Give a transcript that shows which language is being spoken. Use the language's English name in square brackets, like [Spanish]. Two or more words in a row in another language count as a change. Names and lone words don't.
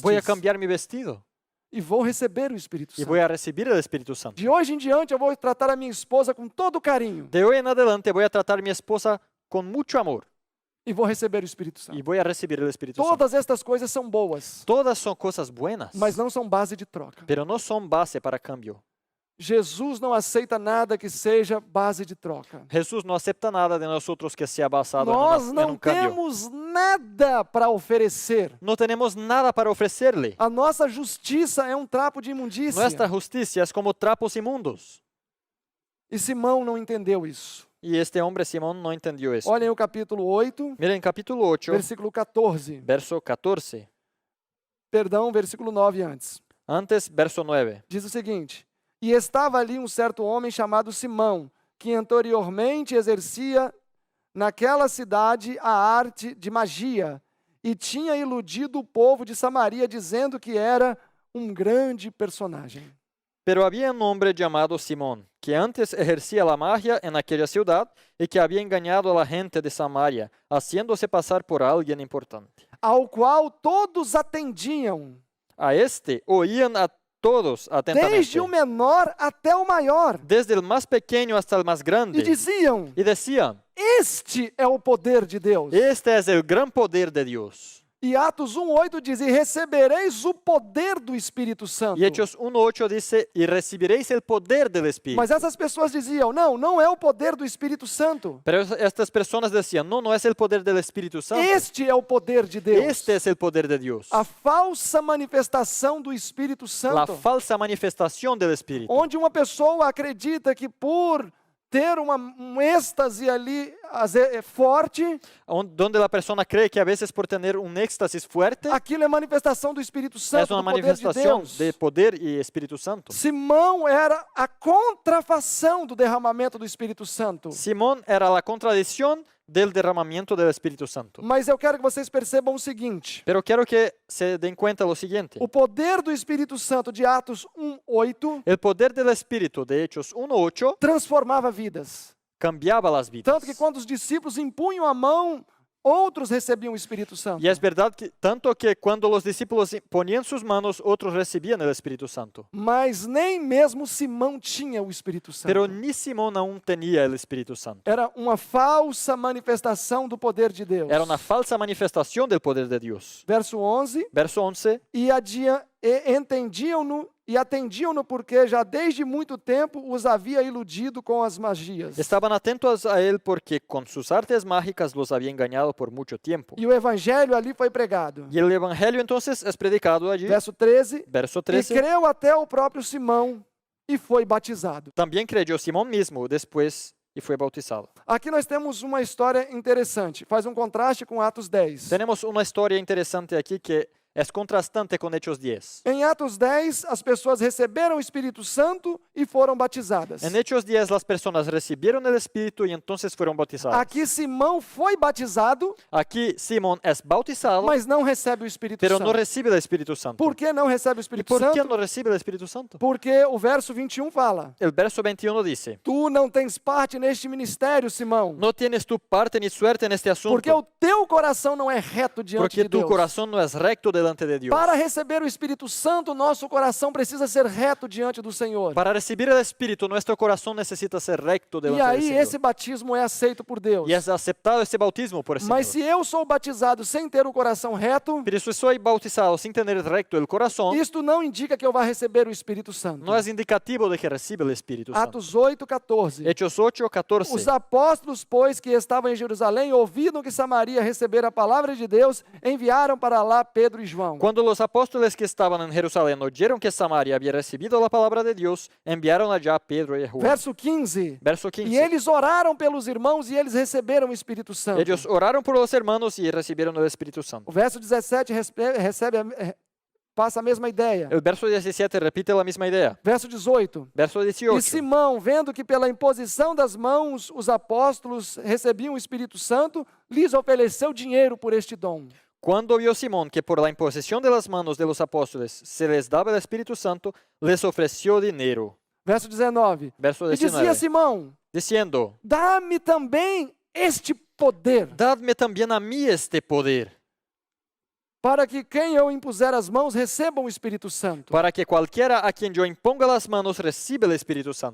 [Spanish] Voy a cambiar mi vestido [Portuguese] e vou receber o Espírito [Spanish] y [Portuguese] Santo. [Spanish] voy a recibir el Espíritu Santo. [Portuguese] De hoje em diante eu vou tratar a minha esposa com todo carinho [Spanish] De hoy en adelante voy a tratar a mi esposa con mucho amor [Portuguese] e vou receber o Espírito [Spanish] y [Portuguese] Santo. [Spanish] voy a recibir el Espíritu Santo. [Portuguese] Todas estas coisas são boas, [Spanish] Todas son cosas buenas, [Portuguese] mas não são base de troca. [Spanish] pero no son base para cambio. [Portuguese] Jesus não aceita nada que seja base de troca. [Spanish] Jesús no acepta nada de nosotros que sea basado [Portuguese] Nós [Spanish] en [Portuguese] não [Spanish] un cambio. [Portuguese] temos nada para oferecer. [Spanish] No tenemos nada para ofrecerle. [Portuguese] A nossa justiça é um trapo de imundícia. [Spanish] Nuestra justicia es como trapos inmundos. [Portuguese] E Simão não entendeu isso. [Spanish] Y este hombre Simón no entendió eso. [Portuguese] Olhem o capítulo 8, [Spanish] Miren capítulo 8, [Portuguese] versículo 14. [Spanish] verso 14. [Portuguese] Perdão, versículo 9 antes. [Spanish] Antes, verso 9. [Portuguese] Diz o seguinte: E estava ali um certo homem chamado Simão, que anteriormente exercia naquela cidade a arte de magia, e tinha iludido o povo de Samaria, dizendo que era um grande personagem. [Spanish] Pero había un hombre llamado Simón, que antes ejercía la magia en aquella ciudad y que había engañado a la gente de Samaria, haciéndose pasar por alguien importante. [Portuguese] Ao qual todos atendiam, [Spanish] A este oían a todos atentamente, [Portuguese] desde o menor até o maior, [Spanish] desde el más pequeño hasta el más [Portuguese] e [Spanish] grande, [Portuguese] diziam: [Spanish] y decían, [Portuguese] Este é o poder de Deus. [Spanish] este es el gran poder de Dios. [Portuguese] E Atos 1:8 diz: E recebereis o poder do Espírito Santo. [Spanish] Y Hechos 1:8 dice, y recibiréis el poder del Espíritu. [Portuguese] Mas essas pessoas diziam: não é o poder do Espírito Santo. [Spanish] Pero estas personas decían, no es el poder del Espíritu Santo. [Portuguese] Este é o poder de Deus. [Spanish] Este es el poder de Dios. [Portuguese] A falsa manifestação do Espírito [Spanish] La [Portuguese] Santo. [Spanish] falsa manifestación del Espíritu. [Portuguese] Onde uma pessoa acredita que por ter um êxtase ali forte, [Spanish] Donde la persona cree que a veces por tener un éxtasis fuerte [Portuguese] aquilo é manifestação do Espírito [Spanish] es [Portuguese] Santo, [Spanish] una [Portuguese] do poder de [Spanish] manifestación [Portuguese] Deus. [Spanish] de poder y Espíritu Santo. [Portuguese] Simão era a contrafação do derramamento do Espírito Santo. [Spanish] Simón era la contradicción del derramamiento del Espíritu Santo. [Portuguese] Mas eu quero que vocês percebam o seguinte: [Spanish] Pero quiero que se den cuenta lo siguiente. [Portuguese] o poder do Espírito Santo de Atos 1:8 [Spanish] El poder del Espíritu de Hechos 1:8 [Portuguese] transformava vidas. [Spanish] cambiaba las vidas. [Portuguese] Tanto que quando os discípulos impunham a mão, outros recebiam o Espírito Santo. [Spanish] Y es verdad que tanto que cuando los discípulos ponían sus manos, otros recibían el Espíritu Santo. [Portuguese] Mas nem mesmo Simão tinha o Espírito Santo. [Spanish] Pero ni Simón aún tenía el Espíritu Santo. [Portuguese] Era uma falsa manifestação do poder de Deus. [Spanish] Era una falsa manifestación del poder de Dios. [Portuguese] Verso 11. [Spanish] Verso 11. [Portuguese] E atendiam-no porque já desde muito tempo os havia iludido com as magias. [Spanish] Estaban atentos a él porque con sus artes mágicas los había engañado por mucho tiempo. [Portuguese] E o evangelho ali foi pregado. [Spanish] Y el evangelio entonces es predicado allí. [Portuguese] Verso 13. [Spanish] Verso [Portuguese] E [Spanish] 13. [Portuguese] creu até o próprio Simão e foi batizado. [Spanish] También creyó Simón mismo después y fue bautizado. [Portuguese] Aqui nós temos uma história interessante. Faz um contraste com Atos 10. [Spanish] Tenemos una historia interesante aquí que es contrastante con Hechos 10. [Portuguese] Em Atos 10, as pessoas receberam o Espírito Santo e foram batizadas. [Spanish] En Hechos 10 las personas recibieron el Espíritu y entonces fueron bautizadas. [Portuguese] Aqui Simão foi batizado, [Spanish] Aquí Simón es bautizado, [Portuguese] mas não recebe o Espírito [Spanish] pero [Portuguese] Santo. [Spanish] no recibe el Espíritu Santo. [Portuguese] Por que não recebe o [Spanish] ¿Y [Portuguese] Espírito [Spanish] por qué [Portuguese] Santo? [Spanish] no recibe el Espíritu Santo? [Portuguese] Porque o verso 21 fala: [Spanish] El verso 21 dice, [Portuguese] Tu não tens parte neste ministério, Simão, [Spanish] no tienes tu parte ni suerte en este asunto, [Portuguese] porque o teu coração não é reto diante [Spanish] porque [Portuguese] de [Spanish] tu [Portuguese] Deus. [Spanish] corazón no es recto delante delante de Dios. [Portuguese] Para receber o Espírito Santo, nosso coração precisa ser reto diante do Senhor. [Spanish] Para recibir el Espíritu, nuestro corazón necesita ser recto [Portuguese] E [Spanish] delante del [Portuguese] aí [Spanish] Señor. [Portuguese] esse batismo é aceito por Deus. [Spanish] Y es aceptado este bautismo por el Señor. [Portuguese] Mas se eu sou batizado sem ter o coração reto, [Spanish] Pero si soy bautizado sin tener recto el corazón, [Portuguese] isto não indica que eu vá receber o Espírito Santo. [Spanish] no es indicativo de que recibe el Espíritu Santo. [Portuguese] Atos 8:14. [Spanish] Hechos 8, 14. [Portuguese] Os apóstolos, pois, que estavam em Jerusalém, ouvindo que Samaria recebera a palavra de Deus, enviaram para lá Pedro e João. [Spanish] Cuando los apóstoles que estaban en Jerusalén oyeron que Samaria había recibido la palabra de Dios, enviaron allá a Pedro y a Juan. [Portuguese] Verso 15. [Spanish] Verso [Portuguese] E [Spanish] 15. [Portuguese] eles oraram pelos irmãos e eles receberam o Espírito Santo. [Spanish] Ellos oraron por los hermanos y recibieron el Espíritu Santo. [Portuguese] O verso 17 passa a mesma ideia. [Spanish] El verso 17 repite la misma idea. [Portuguese] Verso 18. [Spanish] Verso [Portuguese] E [Spanish] 18. [Portuguese] Simão, vendo que pela imposição das mãos os apóstolos recebiam o Espírito Santo, lhes ofereceu dinheiro por este dom. [Spanish] Cuando vio Simón que por la imposición de las manos de los apóstoles se les daba el Espíritu Santo, les ofreció dinero. [Portuguese] Verso 19. [Spanish] Verso [Portuguese] E dizia [Spanish] 19. [Portuguese] Simão: [Spanish] Diciendo, [Portuguese] dá-me também este poder, [Spanish] dadme también a mí este poder, [Portuguese] para que quem eu impuser as mãos receba o Espírito Santo. [Spanish] para que cualquiera a quien yo imponga las manos reciba el Espíritu Santo.